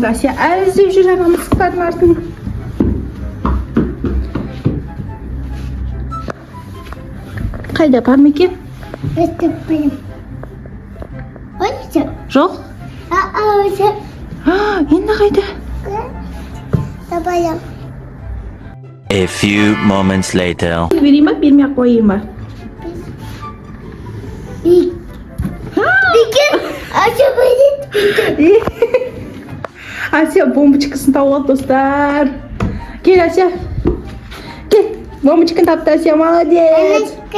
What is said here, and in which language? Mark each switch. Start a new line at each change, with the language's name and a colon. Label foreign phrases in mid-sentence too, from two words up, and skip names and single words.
Kazakh: Асия әлі іздеп жүр ана мысықтардың артын. Қайда бар ма екен? Жоқ? Енді қайда?
English: A few moments later.
Kazakh: Берейін ба? Бермей-ақ қойайын ба? Асия бомбочкасын тауып алды, достар. Кел, Асия. Кел. Бомбочканы тапты Асия, молодец.